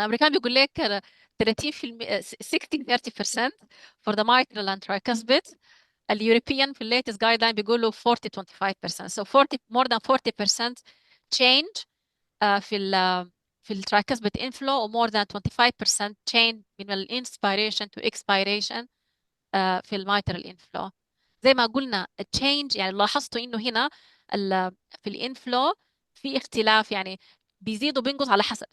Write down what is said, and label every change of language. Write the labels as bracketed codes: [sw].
[ar] الأمريكان بيقول لك [en] 30% 60-30% for the mitral and tricuspid. [ar] اليوروبيان في [en] latest guideline [ar] بيقولوا 40-25%. [en] So 40 more than 40% change [ar] في الترايكاسبيد [en] inflow و more than 25% change [ar] من الانسبيريشن [en] to expiration [ar] في الميترال [en] inflow. [ar] زي ما قلنا change يعني لاحظتوا إنه هنا في الانفلو في اختلاف يعني بيزيد وبينقص على حسب.